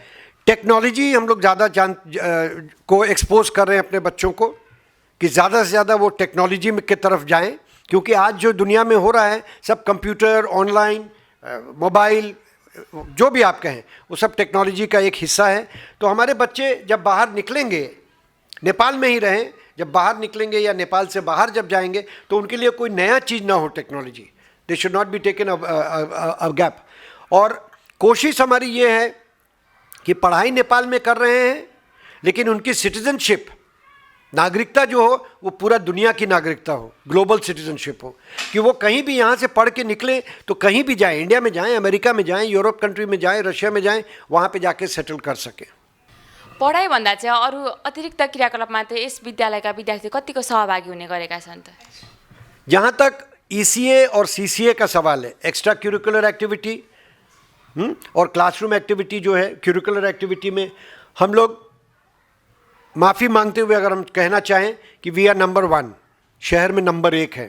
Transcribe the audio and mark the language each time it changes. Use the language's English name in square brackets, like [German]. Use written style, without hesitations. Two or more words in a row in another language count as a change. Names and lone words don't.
[Hindi] टेक्नोलॉजी हम लोग ज़्यादा को एक्सपोज कर रहे हैं अपने बच्चों को कि ज़्यादा से ज़्यादा वो टेक्नोलॉजी की तरफ जाएं, क्योंकि आज जो दुनिया में हो रहा है सब कंप्यूटर, ऑनलाइन, मोबाइल, जो भी आप कहें वो सब टेक्नोलॉजी का एक हिस्सा है। तो हमारे बच्चे जब बाहर निकलेंगे, नेपाल में ही रहें, जब बाहर निकलेंगे या नेपाल से बाहर जब जाएंगे तो उनके लिए कोई नया चीज़ ना हो टेक्नोलॉजी। [English] They should not be taken a gap. [Hindi] और कोशिश हमारी ये है कि पढ़ाई नेपाल में कर रहे हैं, लेकिन उनकी सिटीजनशिप, नागरिकता जो हो वो पूरा दुनिया की नागरिकता हो, [English] global citizenship [Hindi] हो, कि वो कहीं भी यहाँ से पढ़ के निकले तो कहीं भी जाएं, इंडिया में जाएं, अमेरिका में जाएं, यूरोप कंट्री में जाएं, रशिया में जाएं, वहाँ पे जाके सेटल कर सकें। [Nepali] पढाइभन्दा चाहिँ अरू अतिरिक्त क्रियाकलापमा चाहिँ यस विद्यालयका विद्यार्थी कतिको सहभागी हुने गरेका छन् त? [Hindi] जहाँ तक ECA और CCA का सवाल है, [English] extra curricular activity [Hindi] और [English] classroom activity [Hindi] जो है, [English] curricular activity [Hindi] में हम लोग माफ़ी मांगते हुए अगर हम कहना चाहें कि [English] we are number 1, [Hindi] शहर में नंबर 1 है।